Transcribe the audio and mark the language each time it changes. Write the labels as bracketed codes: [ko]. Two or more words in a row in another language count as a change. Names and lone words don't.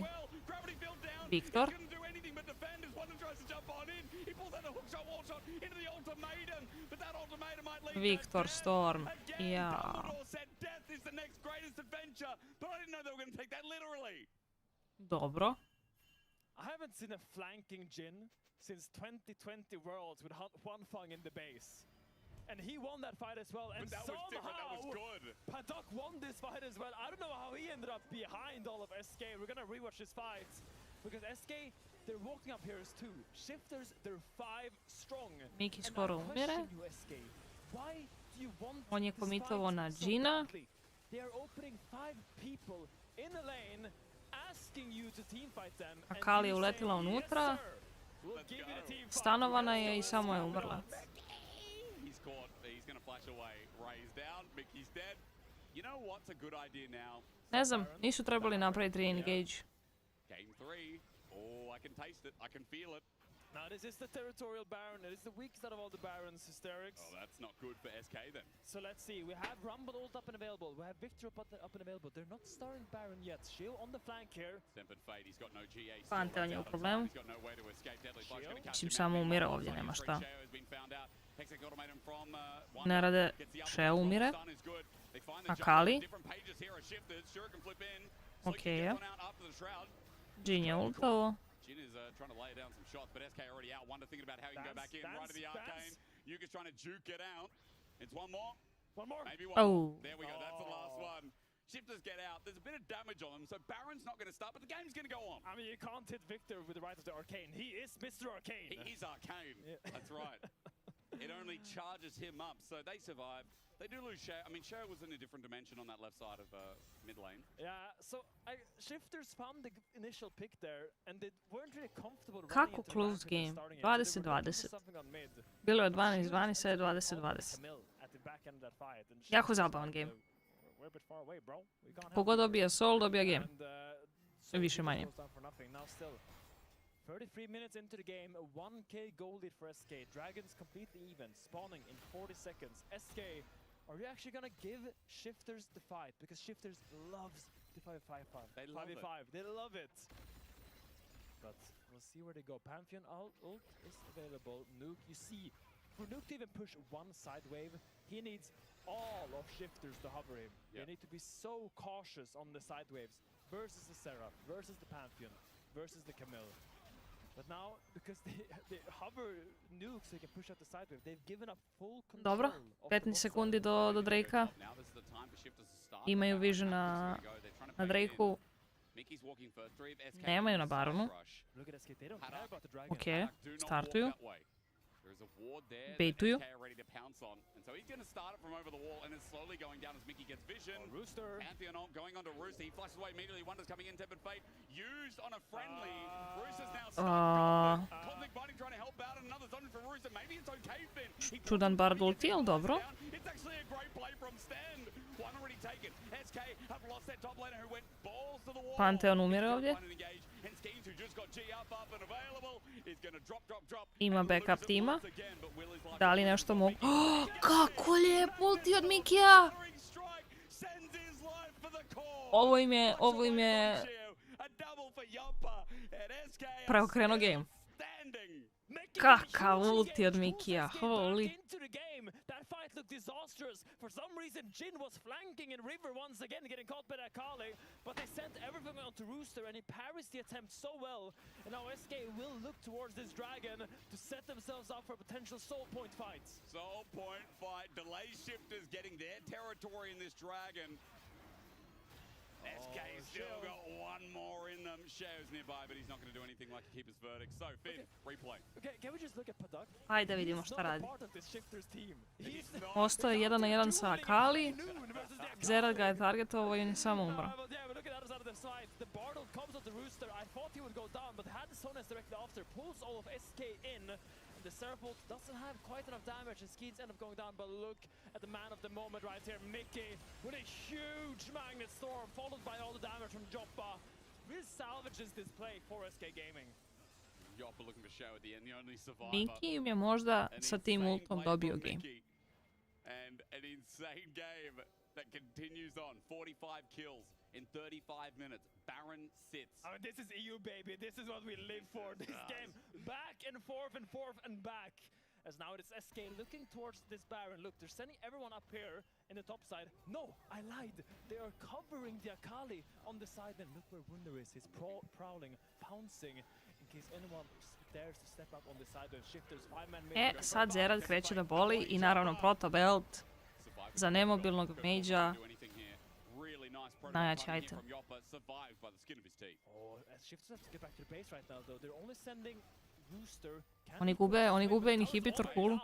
[sr] Viktor. Viktor Storm. Jao. Dobro. [en] I haven't seen a flanking Jhin since 2020 Worlds with one Fang in the base. And he won that fight as well. And but that was different, that was good. Paddock won this fight as well. I don't know how he ended up behind all of SK. We're gonna rewatch his fights. Because SK, they're walking up here as 2. Shifters, they're 5 strong. [sr] Miki skoro umire. [en] Why do you want [sr] On je komitovo na Jhina. [en] They are opening 5 people in the lane, asking you to teamfight them. [sr] Akali je uletila unutra. Stanovana je i samo je umrla. Ne znam, nisu trebali napraviti re-engage. [en] Now this is the territorial Baron, it is the weakest out of all the Barons, Hysterics. Oh, that's not good for SK then. So let's see, we have Rumble ult up and available, we have Victor up and available. They're not starting Baron yet. Shield on the flank here. Tempered Fate, he's got no GA. [sr] Pantheon je u problemu. Mislim, samo umire ovdje, nema šta. Ne rade, Shea umire. Akali. Okej je. Jhin je ultao. [en] Jhin is trying to lay down some shots, but SK already out. Wonder thinking about how he can go back in. Right to the arcane. Nuke is trying to juke it out. It's one more. One more. Maybe one more. There we go. That's the last one. Shifters get out. There's a bit of damage on them, so Baron's not going to start, but the game's going to go on. I mean, you can't hit Victor with the right of the arcane. He is Mr. Arcane. He is Arcane. Yeah. That's right. It only charges him up, so they survive. They do lose Shea. I mean, Shea was in a different dimension on that left side of mid lane. Yeah, so Shifters found the initial pick there, and they weren't really comfortable. [sr] Kako [en] close game? [sr] 20-20. Bilo je 12-12, sad je 20-20. Jako zabavan game. Kogod dobija Soul, dobija game. Više manje. [en] 33 minutes into the game, a 1k goal lead for SK. Dragons completely even, spawning in 40 seconds. SK, are you actually gonna give Shifters the fight? Because Shifters loves the 5v5. They love it. They love it. But we'll see where they go. Pantheon ult is available. Nuke, you see, for Nuke to even push one side wave, he needs all of Shifters to hover him. Yep. They need to be so cautious on the side waves versus the Seraph, versus the Pantheon, versus the Camille. But now, because they hover nukes, so they can push out the side wave, they've given up full control. [sr] Dobro, 15 sekundi do Drakea. Imaju vision na Drakeu. Nemaju na Baronu. Ok, startuju. [en] There's a ward there [sr] Baituju. [en] that SK are ready to pounce on. And so he's going to start it from over the wall and it's slowly going down as Mickey gets vision. Rooster. Pantheon going on to Rooster. He flashes away immediately. Wonder's coming in. Tempered Fate used on a friendly. Rooster's now stuck. Conflict Biting trying to help out. Another zone for Rooster. Maybe it's okay, Finn. [sr] Čudan Bard ulti, ali dobro. [en] It's actually a great play from Stand. One already taken. SK have lost their top laner who went balls to the wall. [sr] Pantheon umire ovdje. [en] And Schemes who just got G up and available is going to drop. [sr] Ima backup tima. Da li nešto mogu... Kako lijep ulti od Mikija! Ovo im je... preokrenuo game. Kakav ulti od Mikija, holy. [en] That fight looked disastrous. For some reason, Jin was flanking in River once again, getting caught by that Kali, but they sent everything onto Rooster and he parries the attempt so well. And now SK will look towards this dragon to set themselves up for potential soul point fights. Soul point fight. Delay Shifters getting their territory in this dragon. SK still got one more in them. Shao's nearby, but he's not going to do anything like a keeper's verdict. So, Finn, replay. Okay, can we just look at Padak? [sr] Ajde vidimo šta radi. [en] He's [sr] Ostao je 1-1 sa Akali. Zerat ga je targetovao i on je samo umro. [en] The Bartle comes on the Rooster. I thought he would go down, but had the Sonas directly after, pulls all of SK in. And the Serapult doesn't have quite enough damage, and Skeets end up going down. But look at the man of the moment right here, Mickey, with a huge Magnet Storm, followed by all the damage from Joppa. Really salvages this play for SK Gaming. Joppa looking for Shao at the end, the only survivor. [sr] Mickey im je možda sa tim ultom dobio game. [en] And an insane game that continues on. 45 kills in 35 minutes. Baron sits. I mean, this is EU, baby. This is what we live for. This game back and forth and back. As now it is SK looking towards this Baron. Look, they're sending everyone up here in the top side. No, I lied. They are covering the Akali on the side. And look where Wunder is. He's prowling, pouncing in case anyone dares to step up on the side. The Shifters, 5-man mid. [sr] Sad Zerat kreće da boli i naravno Proto Belt za nemobilnog mage'a. Najjači item. Oni gube inhibitor kulu.